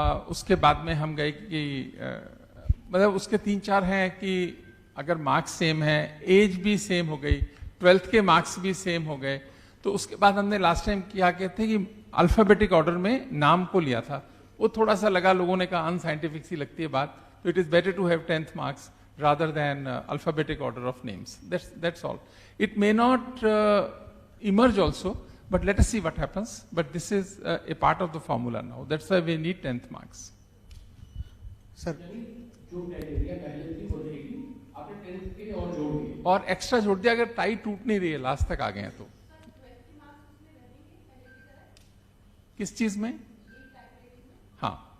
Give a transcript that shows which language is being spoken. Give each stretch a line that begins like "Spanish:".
Hindi: उसके बाद में हम गए कि मतलब उसके 3-4 हैं कि अगर मार्क्स सेम है, एज भी सेम हो गई, 12th के मार्क्स भी सेम हो गए, तो उसके बाद हमने लास्ट टाइम क्या कहते हैं कि अल्फाबेटिक ऑर्डर में नाम को लिया था। वो थोड़ा सा लगा, लोगों ने कहा अनसाइंटिफिक सी लगती है बात, तो
English: It is better to have 10th marks rather than alphabetic order of names. That's all. It may not emerge also, but let us see what happens. But this is a part of the formula now. That's why we need 10th marks.
Hindi: Sir, जो criteria पहले थी वो रहेगी, आपने 10th के और जोड़ दिए और एक्स्ट्रा जोड़ दिया। अगर टाई टूट नहीं रही है, लास्ट तक आ गए हैं तो। किस चीज में? हाँ